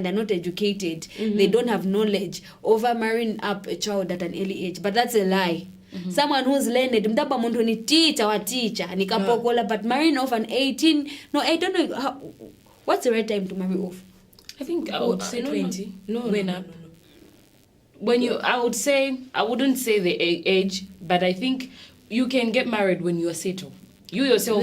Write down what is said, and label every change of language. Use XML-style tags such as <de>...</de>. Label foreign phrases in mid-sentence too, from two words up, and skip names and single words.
<en>They're not educated. They don't have knowledge over marrying up a child at an early age. But that's a lie. Someone who's learned,</en> <bem>mtapa muntu ni teacher nikapokola,</bem> <en>but marrying off an 18, no, I don't know what's the right time to marry off. I think I would say 20. No. When you, I would say, I wouldn't say the age, but I think you can get married when you are settled. You yourself,</en>